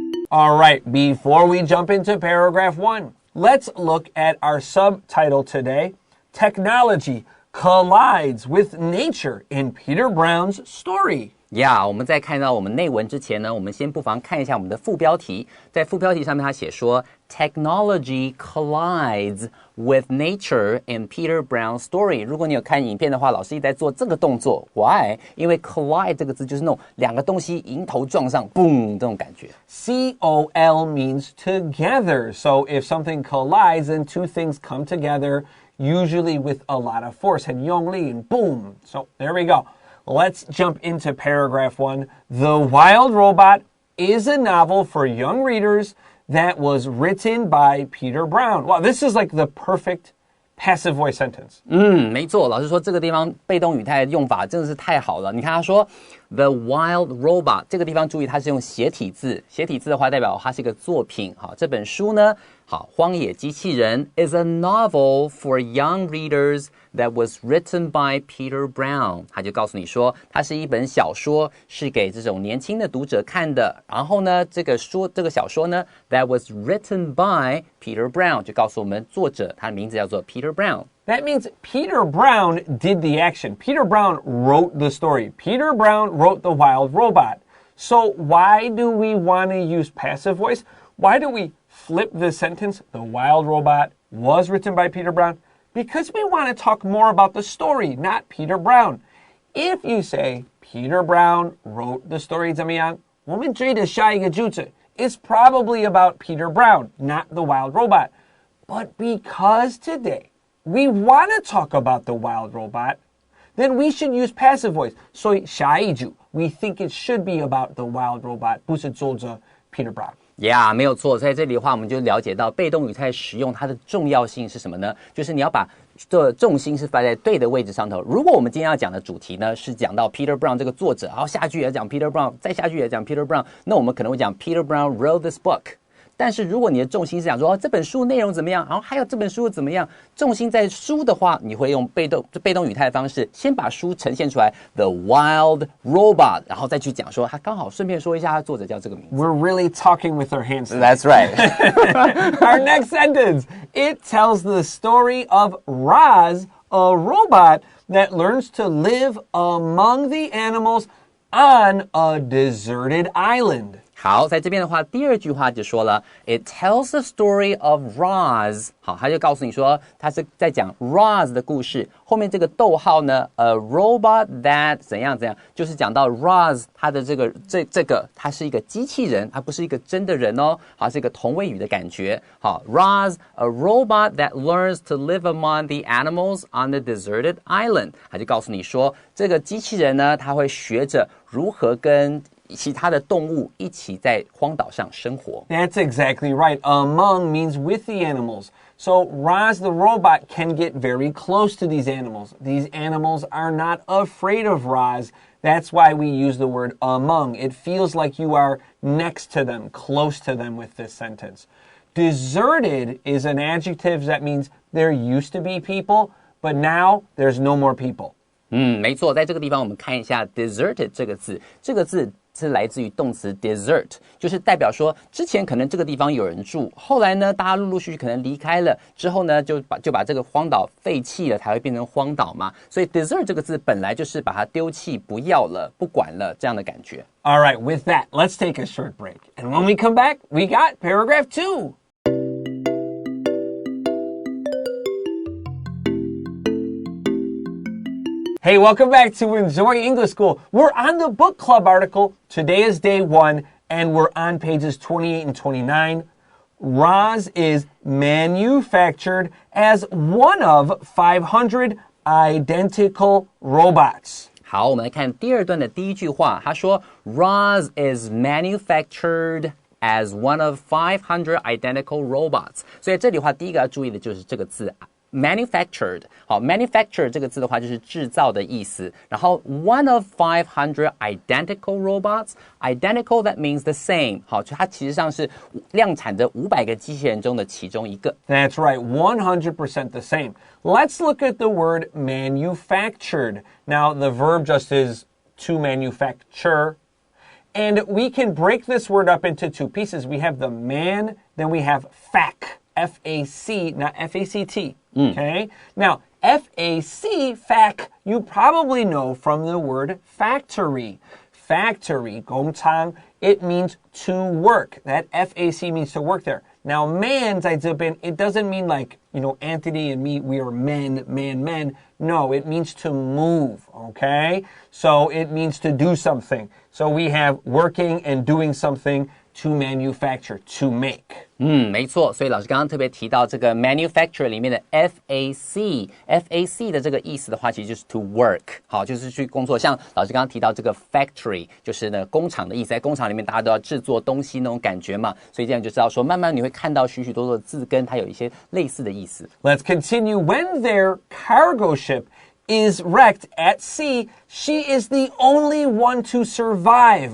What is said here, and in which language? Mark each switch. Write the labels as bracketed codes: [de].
[en] All right, before we jump into paragraph 1, let's look at our subtitle today. Technology collides with nature in Peter Brown's story. [zh] Yeah, 我们在看到我们内文之前呢，我们先不妨看一下我们的副标题。在副标题上面，它写说 [en] Technology collides with nature in Peter Brown's story. [zh] 如果你有看影片的话，老师一直在做这个动作。 [en] Why? [zh] 因为 collide 这个字就是那种两个东西迎头撞上 ，boom 这种感觉。 [en] C-O-L means together. So if something collides, then two things come together, usually with a lot of force. [zh] 很用力 [en] and boom. So there we go. Let's jump into paragraph 1. The Wild Robot is a novel for young readers that was written by Peter Brown. Wow, this is like the perfect passive voice sentence. [zh] 没错，老师说这个地方被动语态的用法真的是太好了。你看他说 The Wild Robot 这个地方注意它是用斜体字，斜体字的话代表它是一个作品。好，这本书呢，好，荒野机器人 [en] is a novel for young readers that was written by Peter Brown. [zh] 他就告诉你说，它是一本小说，是给这种年轻的读者看的。然后呢，这个小说呢 [en] that was written by Peter Brown [zh] 就告诉我们作者他的名字叫做 Peter Brown。That [en] means Peter Brown did the action. Peter Brown wrote the story. Peter Brown wrote The Wild Robot. So why do we want to use passive voice? Why do we flip the sentence? The Wild Robot was written by Peter Brown. Because we want to talk more about the story, not Peter Brown. If you say Peter Brown wrote the story [zh] 怎么样？我们追的下一个句子 [en] is probably about Peter Brown, not the Wild Robot. But because today we want to talk about the Wild Robot, then we should use passive voice. [zh] 所以下一句 [en] we think it should be about the Wild Robot, [zh] 不是作者 [en] Peter Brown.Yeah, [zh] 没有错。在这里的话，我们就了解到被动语态使用它的重要性是什么呢？就是你要把重心是摆在对的位置上头。如果我们今天要讲的主题呢，是讲到 Peter Brown 这个作者，然后下句也讲 Peter Brown， 再下句也讲 Peter Brown， 那我们可能会讲 [en] Peter Brown wrote this book。 [zh] 但是如果你的重心是讲说这本书内容怎么样，然后还有这本书怎么样，重心在书的话，你会用被动语态的方式，先把书呈现出来 The Wild Robot， 然后再去讲说他刚好顺便说一下他作者叫这个名字。 [en] We're really talking with our hands. That's right. Our next sentence, it tells the story of Roz, a robot that learns to live among the animals on a deserted island. [zh] 好，在这边的话，第二句话就说了 ， [en] It tells the story of Roz。 [zh] 好，他就告诉你说，他是在讲 Roz 的故事。后面这个逗号呢 ， [en] a robot that [zh] 怎样怎样，就是讲到 Roz 他的这个，他是一个机器人，他不是一个真的人哦。好，是一个同位语的感觉。 [en] 好 ，Roz a robot that learns to live among the animals on the deserted island。 [zh] 他就告诉你说，这个机器人呢，他会学着如何跟其他的动物一起在荒岛上生活。 [en] That's exactly right. Among means with the animals. So Roz the robot can get very close to these animals. These animals are not afraid of Roz. That's why we use the word among. It feels like you are next to them, close to them with this sentence. Deserted is an adjective that means there used to be people, but now there's no more people. [zh] 没错，在这个地方我们看一下 deserted 这个字，这个字是来自于动词 desert， 就是代表说之前可能这个地方有人住，后来呢大家陆陆续续可能离开了，之后呢就把这个荒岛废弃了，才会变成荒岛嘛。所以 desert 这个字本来就是把它丢弃、不要了、不管了这样的感觉。 [en] All right, with that, let's take a short break. And when we come back, we got paragraph 2. Hey, welcome back to Enjoy English School. We're on the book club article. Today is day 1, and we're on pages 28 and 29. Roz is manufactured as one of 500 identical robots. [zh] 好，我们来看第二段的第一句话，他说 [en] Roz is manufactured as one of 500 identical robots. [zh] 所以这里的话，第一个要注意的就是这个字manufactured， 好 ，manufacture 这个字的话就是制造的意思。然后 [en] one of 500 identical robots，identical that means the same， [zh] 好，就它其实上是量产的500个机器人中的其中一个。 [en] That's right, 100% the same. Let's look at the word manufactured. Now, the verb just is to manufacture. And we can break this word up into two pieces. We have the man, then we have fac. F-A-C, not F-A-C-T. Okay? Now, F-A-C, fac, you probably know from the word factory. Factory, 工厂, it means to work. That F-A-C means to work there. Now, man, [zh] 在这边, [en] it doesn't mean like, you know, Anthony and me, we are men. No, it means to move, okay? So it means to do something. So we have working and doing something to manufacture, to make. [zh] 没错，所以老师刚刚特别提到这个 manufacture 里面的 FAC 的这个意思的话，其实就是 [en] to work， [zh] 好，就是去工作。像老师刚刚提到这个 factory， 就是呢工厂的意思，在工厂里面大家都要制作东西那种感觉嘛，所以这样就知道说，慢慢你会看到许许多多的字根，它有一些类似的意思。 [en] Let's continue. When their cargo ship is wrecked at sea, she is the only one to survive.